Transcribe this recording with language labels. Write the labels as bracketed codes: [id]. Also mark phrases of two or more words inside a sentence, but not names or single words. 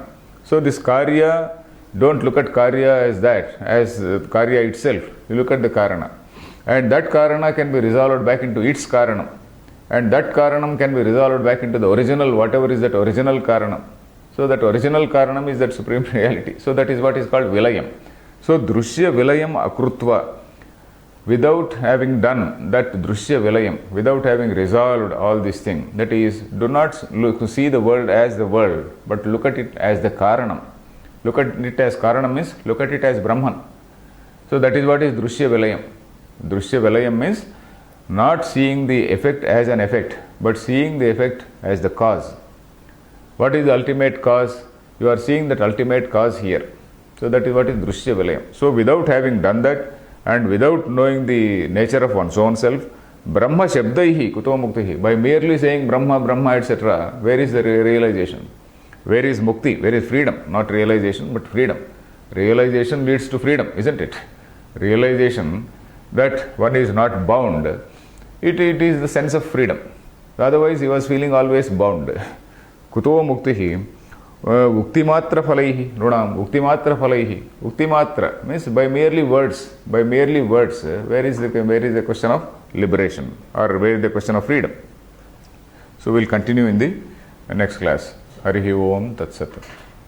[en] So this Karya, don't look at Karya as that, as Karya itself. You look at the Karana. And that Karana can be resolved back into its Karanam. and that karanam can be resolved back into the original, whatever is that original karanam. So that original karanam is that supreme reality. So that is what is called vilayam. [sa] So drushya vilayam akrutva, [en] without having done that [sa] drushya vilayam, [en] without having resolved all these things, that is, do not see the world as the world, but look at it as the karanam. Look at it as karanam means look at it as Brahman. So that is what is [sa] drushya vilayam. Drushya vilayam [en] means not seeing the effect as an effect, but seeing the effect as the cause. What is the ultimate cause? You are seeing that ultimate cause here. So that is what is [sa] drushya vilayam. [en] So without having done that and without knowing the nature of one's own self, [sa] Brahma shabdaihi kuto muktihi, [en] by merely saying Brahma, Brahma, etc., where is the realization? Where is mukti? Where is freedom? Not realization, but freedom. Realization leads to freedom, isn't it? Realization that one is not bound, it is the sense of freedom. Otherwise, he was feeling always bound. [sa] Kuto muktihi, uktimatra phalaihi, nodam, uktimatra phalaihi. [en] Uktimatra means by merely words. By merely words, where is the question of liberation, or where is the question of freedom? So we'll continue in the next class. [sa] Harihi Om Tat Sat.